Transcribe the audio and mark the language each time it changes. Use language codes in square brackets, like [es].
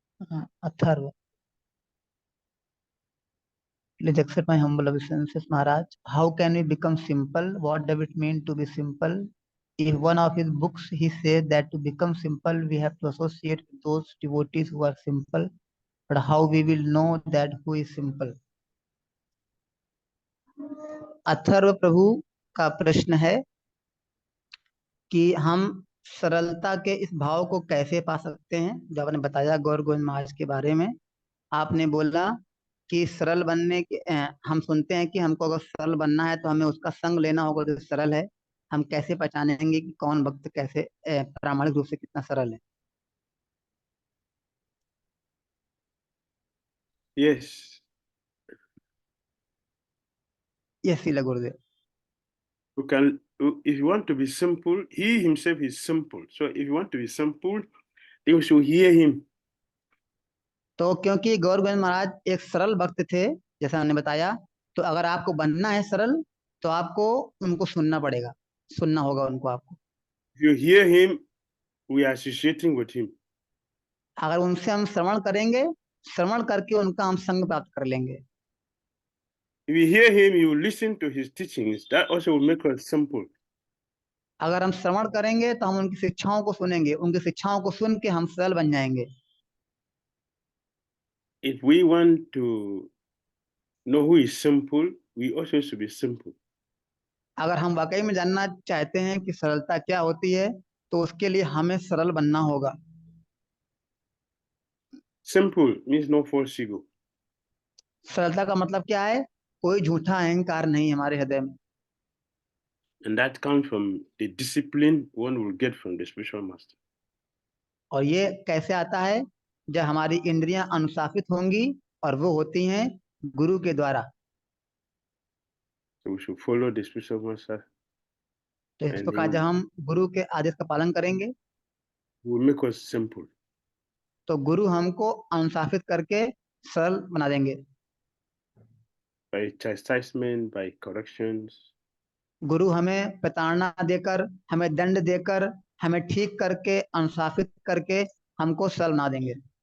[en] हाँ, Atharva, please accept my humble obeisances, Maharaj. How can we become simple? What does it mean to be simple? In one of his books, he says that to become simple, we have to associate with those devotees who are simple. But how we will know that who is simple? [hi] Atharva प्रभु का प्रश्न है कि हम सरलता के इस भाव को कैसे पा सकते हैं। जब आपने बताया गौर गोविंद महाराज के बारे में, आपने बोला कि सरल बनने के हम सुनते हैं कि हमको अगर सरल बनना है तो हमें उसका संग लेना होगा जो सरल है। हम कैसे पहचानेंगे कि कौन भक्त कैसे प्रामाणिक रूप से कितना सरल है? [en] Yes. [hi] ये शीला गुरुदेव। [en] If you want to be simple, he himself is simple. So if you want to be simple, you should hear him. [hi] तो क्योंकि गौर गोविंद महाराज एक सरल भक्त थे, जैसा हमने बताया, तो अगर आपको बनना है सरल तो आपको उनको सुनना पड़ेगा, सुनना होगा उनको आपको। [en] If you hear him, we are associating with him. [hi] अगर उनसे हम श्रवण करेंगे, श्रवण करके उनका हम संग प्राप्त कर लेंगे। [en] If you hear him, you listen to his teachings. That also will make us simple. [hi] अगर हम श्रवण करेंगे तो हम उनकी शिक्षाओं को सुनेंगे, उनकी शिक्षाओं को सुन के हम सरल बन जाएंगे। [en] If we want to know who is simple, we also should be simple. [hi] अगर हम वाकई में जानना चाहते हैं कि सरलता क्या होती है, तो उसके लिए हमें सरल बनना होगा। [en] Simple means no false ego. [hi] सरलता का मतलब क्या है? कोई झूठा अहंकार नहीं हमारे हृदय में। [en] And that comes from the discipline one will get from the spiritual master. [hi] और ये कैसे आता है? जब हमारी इंद्रियां अनुशासित होंगी, और वो होती हैं गुरु के द्वारा। [en] So we should follow the spiritual master. [hi] तो इस प्रकार जब हम गुरु के आदेश का पालन करेंगे, [en] will make us simple. [hi] तो गुरु हमको अनुशासित करके सरल बना देंगे। [en] By chastisement, by corrections. [hi] गुरु हमें प्रताड़ना देकर, हमें दंड देकर, हमें ठीक करके, अनुशासित करके हमको सरल बना देंगे।